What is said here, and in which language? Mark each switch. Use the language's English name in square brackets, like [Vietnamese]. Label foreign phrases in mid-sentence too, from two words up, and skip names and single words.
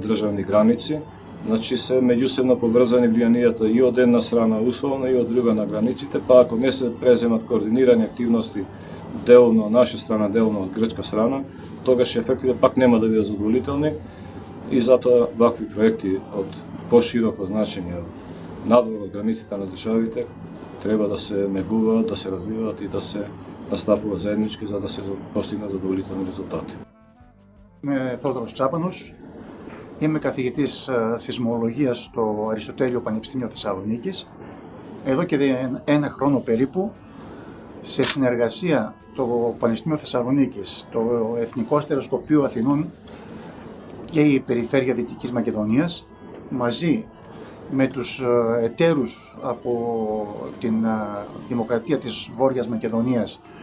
[Macedonian] државни граници, значи се меѓусебно поврзани влијанијата и од една страна условно и од друга на границите, па ако не се преземат координирани активности делно од наша страна, делно од грчка страна, тогаш ефектите пак нема да бидат задоволителни и затоа вакви проекти од пошироко значење надвор од границите на државите треба да се негуваат, да се развиваат и да се настапува заеднички за да се постигнат задоволителни резултати. [Greek] Είμαι Θόδωρος Τσάπανος, είμαι καθηγητής σεισμολογίας στο Αριστοτέλειο Πανεπιστήμιο Θεσσαλονίκης. Εδώ και ένα χρόνο περίπου, σε συνεργασία το Πανεπιστήμιο Θεσσαλονίκης, το Εθνικό Αστεροσκοπείο Αθηνών και η Περιφέρεια Δυτικής Μακεδονίας, μαζί με τους εταίρους από την Δημοκρατία της Βόρειας Μακεδονίας,